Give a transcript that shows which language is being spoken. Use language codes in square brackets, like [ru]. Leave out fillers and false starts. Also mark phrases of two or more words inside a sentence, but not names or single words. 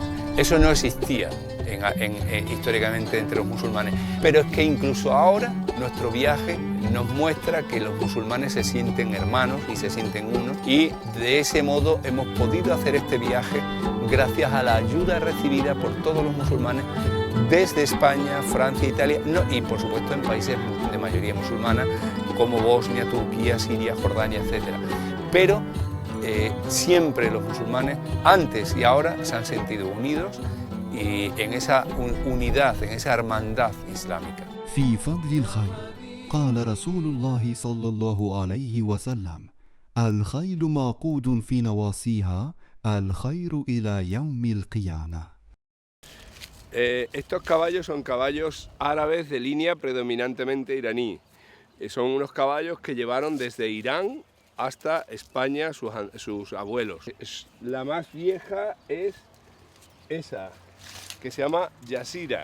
[es] Eso no existía históricamente entre los musulmanes, pero es que incluso ahora nuestro viaje nos muestra que los musulmanes se sienten hermanos y se sienten uno, y de ese modo hemos podido hacer este viaje gracias a la ayuda recibida por todos los musulmanes desde España, Francia, Italia, y por supuesto en países de mayoría musulmana como Bosnia, Turquía, Siria, Jordania, etc. Pero siempre los musulmanes, antes y ahora, se han sentido unidos y en esa unidad, en esa hermandad islámica. [ar] في فضل الخيل قال رسول الله صلى الله عليه وسلم الخيل معقود في نواصيها الخير إلى يوم القيامة. [es] Estos caballos son caballos árabes de línea predominantemente iraní. Son unos caballos que llevaron desde Irán hasta España sus abuelos. La más vieja es esa, que se llama Yasira.